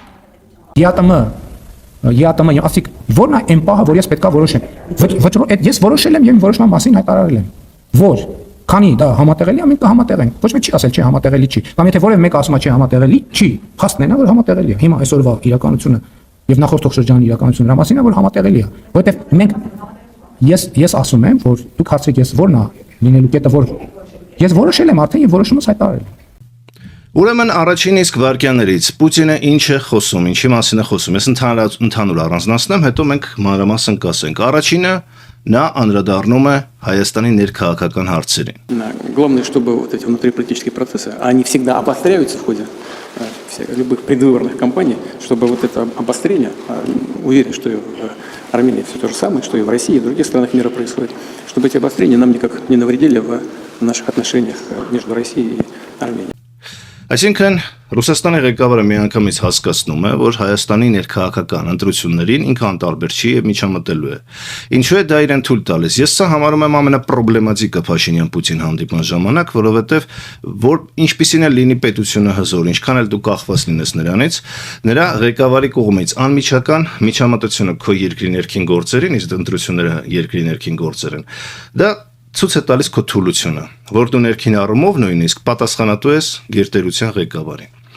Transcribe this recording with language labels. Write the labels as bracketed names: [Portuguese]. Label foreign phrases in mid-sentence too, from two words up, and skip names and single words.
[Armenian] ԵԱՏՄ ասիկ որն է այն պահը, որ ես պետքա որոշեմ։ Ես որոշել եմ եւ որոշման մասին հայտարարել եմ։ Որ քանի դա համատեղելի է, մենք կհամատեղենք։ Ոչ մի չի ասել չի համատեղելի չի։ Կամ եթե որևէ մեկը ասում է չի համատեղելի, չի։ Փաստն է, որ համատեղելի է։ Հիմա այսօրվա իրականությունը եւ նախորդ թողշրջանի իրականությունը դրա մասին է, որ համատեղելի է։ Որովհետեւ մենք ես ասում եմ, որ դուք հարցրեք ես որն է լինելու կետը, որ ես որոշել եմ արդեն եւ որոշումս հայտարարել եմ։ Ուրեմն առաջին իսկ վարկյաներից Պուտինը ինչ է խոսում, ինչի մասին է խոսում։ Ես ընդհանուր առանձնացնեմ, հետո մենք մանրամասն կասենք։ Առաջինը նա անդրադառնում է Հայաստանի ներքաղաքական հարցերին։ [Russian] Главное, чтобы вот эти внутриполитические процессы, они всегда обостряются в ходе любых предвыборных кампаний, чтобы вот это обострение, уверен, что и в Армении все то же самое, что и в России, и в других странах мира происходит, чтобы эти обострения нам никак не навредили в наших отношениях между Россией и Арменией. [Armenian] Այսինքն Ռուսաստանի ղեկավարը միանգամից հասկացնում է, որ Հայաստանի ներքաղաքական ընտրություններին ինքը անտարբեր չի եւ միջամտելու է։ Ինչու է դա իրեն թույլ տալիս։ Ես սա համարում եմ ամենապրոբլեմատիկը Փաշինյան-Պուտին հանդիպման ժամանակ, որովհետեւ որ ինչպիսին է լինի պետությունը հզոր, ինչքան էլ դու կախված լինես նրանից, նրա ղեկավարի կողմից անմիջական միջամտությունը քո երկրի ներքին գործերին, իսկ ընտրությունները երկրի ներքին գործեր են։ Դա ցույց է տալիս քո թուլությունը, որ դու ներքին առումով նույնիսկ պատասխանատու ես գերտերության ղեկավարին։